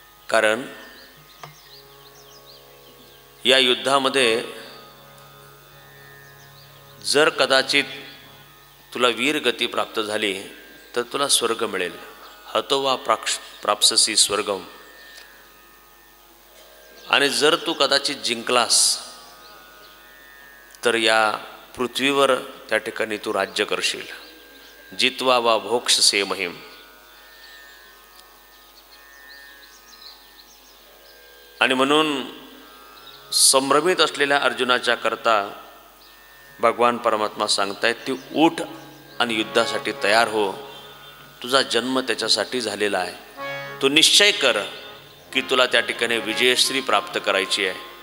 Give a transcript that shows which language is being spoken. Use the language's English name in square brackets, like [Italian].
[Marathi] कारण या युद्धामध्ये जर कदाचित तुला वीर गती प्राप्त झाली तर तुला स्वर्ग मिळेल. [Sanskrit] हतो वा प्राप्स्यसि स्वर्गम. [Marathi] आणि जर तू कदाचित जिंकलास तर या पृथ्वीवर त्या ठिकाणी तू राज्य करशील. [Sanskrit] जित्वा वा भोक्ष्यसे महिम. [Marathi] आणि म्हणून संभ्रमित असलेल्या अर्जुनाच्या करता भगवान परमात्मा सांगतायत ती उठ आणि युद्धासाठी तयार हो. तुझा जन्म त्याच्यासाठी झालेला आहे. तू निश्चय कर की तुला त्या ठिकाणी विजयश्री प्राप्त करायची आहे.